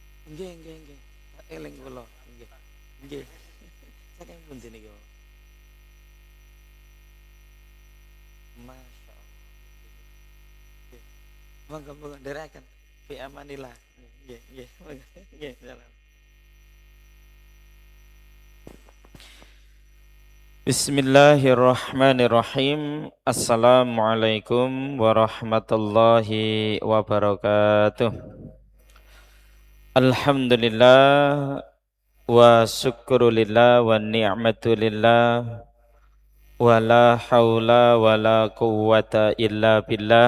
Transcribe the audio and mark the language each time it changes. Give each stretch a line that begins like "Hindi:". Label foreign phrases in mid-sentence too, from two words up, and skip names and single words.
Javanese: Nggih. Eling kula. Nggih. Nggih. Saking pundi niki?
Arabic: ما شاء الله.
Javanese: Nggih. Monggo ndherekaken.
Arabic: في أمان الله.
Javanese: Nggih. Monggo. Nggih, salam.
Arabic: بسم الله الرحمن الرحيم. السلام عليكم ورحمة الله وبركاته. الحمد لله والشكر لله والنعمة لله ولا حول ولا قوة إلا بالله.